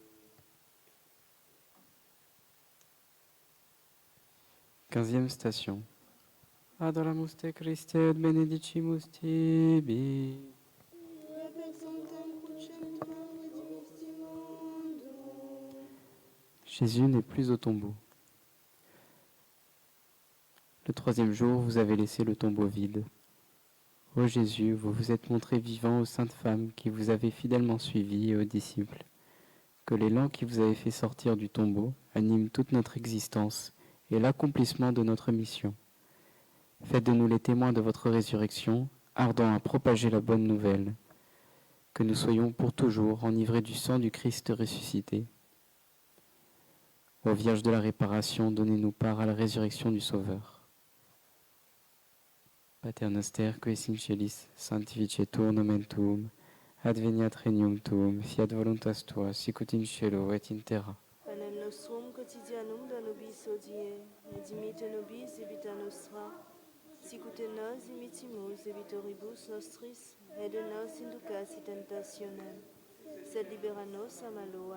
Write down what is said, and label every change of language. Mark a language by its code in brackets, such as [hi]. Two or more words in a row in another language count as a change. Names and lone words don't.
[fr] Quinzième station. [la] Adoramus te Christe et benedicimus tibi. Per sanctam crucem tuam redimisti mundo. [fr] Jésus n'est plus au tombeau. Le troisième jour, vous avez laissé le tombeau vide. Ô Jésus, vous vous êtes montré vivant aux saintes femmes qui vous avaient fidèlement suivi et aux disciples. Que l'élan qui vous avait fait sortir du tombeau anime toute notre existence et l'accomplissement de notre mission. Faites de nous les témoins de votre résurrection, ardents à propager la bonne nouvelle. Que nous soyons pour toujours enivrés du sang du Christ ressuscité. Ô Vierge de la réparation, donnez-nous part à la résurrection du Sauveur. [la] Pater noster, qui es in celis, sanctificetur nomen tuum, adveniat regnum tuum, fiat voluntas tua, sicut in cielo et in terra. Panem nostrum quotidianum da nobis hodie, et dimitte nobis debita nostra, sic ut nos dimittimus debitoribus nostris, et de nos inducas in tentationem, sed libera nos a malo.